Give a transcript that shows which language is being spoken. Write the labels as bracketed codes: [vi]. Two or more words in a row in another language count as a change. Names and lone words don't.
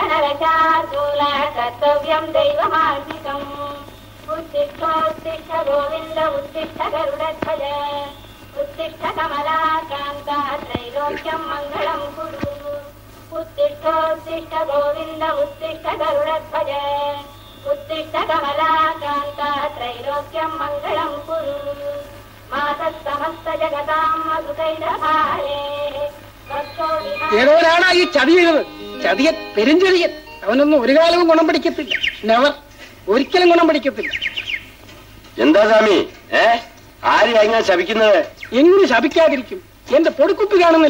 [sa] शार्दूल कर्तव्यं दैवमार्गिकम् उत्तिष्ठोत्तिष्ठ गोविन्द उत्तिष्ठ गरुडध्वज उत्तिष्ठ कमलाकान्ता त्रैलोक्यं मङ्गलं कुरु उत्तिष्ठोत्तिष्ठ गोविन्द उत्तिष्ठ गरुडध्वज उत्तिष्ठ कमलाकान्ता त्रैलोक्यं मङ्गलं कुरु मातः समस्त जगतां मधुकैटभारे [ml] ഏതോ ഒരാളാ ഈ ചതി ചെയ്തത്. ചതിയൻ, പെരുഞ്ചതിയൻ. അവനൊന്നും ഒരു കാലവും ഗുണം പിടിക്കത്തില്ല. നെവർ, ഒരിക്കലും ഗുണം പിടിക്കത്തില്ല. എന്താ സ്വാമി ആരെയാ ഇങ്ങനെ ശപിക്കുന്നത്? എങ്ങനെ ശപിക്കാതിരിക്കും? എന്റെ പൊടിക്കുപ്പി കാണുന്നില്ല.